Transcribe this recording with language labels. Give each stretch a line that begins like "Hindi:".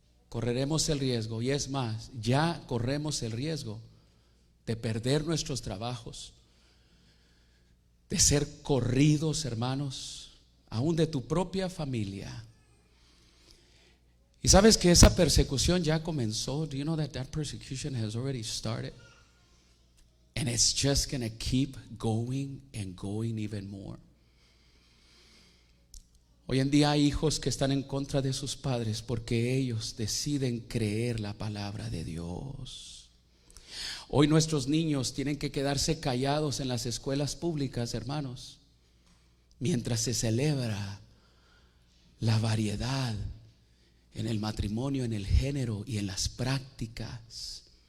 Spanish: correremos el riesgo, y es más, ya corremos el riesgo de perder nuestros trabajos, de ser corridos, hermanos, aún de tu propia familia. Y sabes que esa persecución ya comenzó.
English: Do you know that persecution has already started? And it's just going to keep going and going even more.
Spanish: Hoy en día hay hijos que están en contra de sus padres porque ellos deciden creer la palabra de Dios. Hoy nuestros niños tienen que quedarse callados en las escuelas públicas, hermanos, mientras se celebra la variedad en el matrimonio, en el género y en las prácticas.